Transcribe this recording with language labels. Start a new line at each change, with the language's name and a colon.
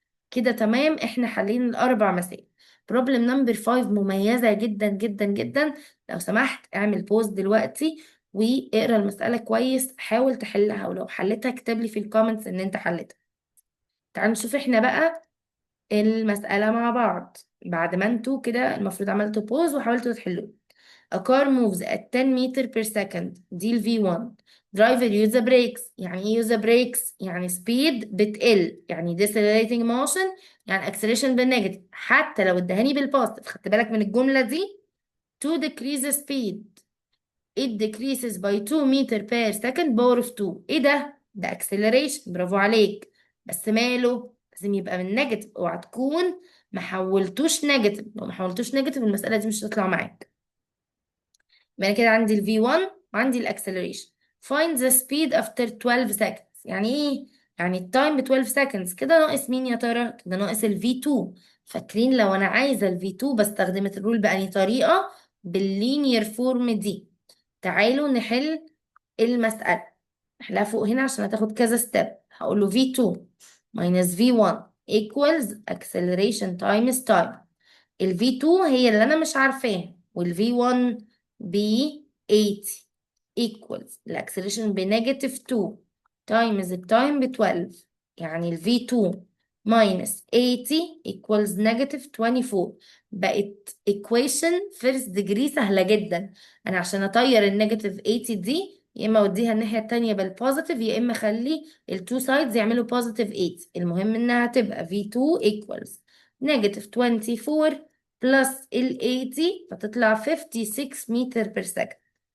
Arabic: كده تمام، احنا حلين الاربع مسائل. بروبلم نمبر 5 مميزة جدا جدا جدا. لو سمحت اعمل بوز دلوقتي واقرا المسألة كويس، حاول تحلها، ولو حلتها اكتب لي في الكومنتس ان انت حلتها. تعالوا نشوف احنا بقى المسألة مع بعض بعد ما انتوا كده المفروض عملتوا بوز وحاولتوا تحلوا.
English: A car moves at 10 meter per second،
Arabic: دي ال V1.
English: driver use the brakes.
Arabic: يعني ايه
English: use the brakes؟
Arabic: يعني speed بتقل، يعني decelerating motion، يعني acceleration بالنيجاتيف. حتى لو ادهاني بالبوزيتيف، خدت بالك من الجملة دي؟
English: to decrease the speed it decreases by 2 meter per second power of 2.
Arabic: ايه ده؟ ده acceleration، برافو عليك. بس ماله؟ لازم يبقى من نيجاتيف، اوعى تكون ما حولتوش نيجاتيف، لو ما حولتوش نيجاتيف المسألة دي مش هتطلع معاك. يبقى أنا كده عندي ال V1 وعندي ال acceleration.
English: find the speed after 12 seconds.
Arabic: يعني ايه؟ يعني التايم ب 12 seconds. كده ناقص مين يا ترى؟ كده ناقص ال V2. فاكرين لو انا عايزة ال V2 بستخدم الرول بأني طريقة؟ باللينير فورم دي. تعالوا نحل المسألة. نحلها فوق هنا عشان هتاخد كذا ستيب. هقول له
English: V2 minus V1 equals acceleration times time.
Arabic: ال V2 هي اللي أنا مش عارفاها، وال V1 ب 80 equals الأكسلريشن بنيجاتيف 2 times التايم ب 12. يعني ال
English: V2 minus 80 equals negative 24.
Arabic: بقت
English: equation first degree
Arabic: سهلة جدا. أنا عشان أطير النيجاتيف 80 دي، يا إما أوديها الناحية التانية بالبوزيتيف، يا إما أخلي التو سايدز يعملوا بوزيتيف 8. المهم إنها تبقى
English: V2 equals negative 24
Arabic: بلس ال 80، فتطلع 56 متر بير سكند.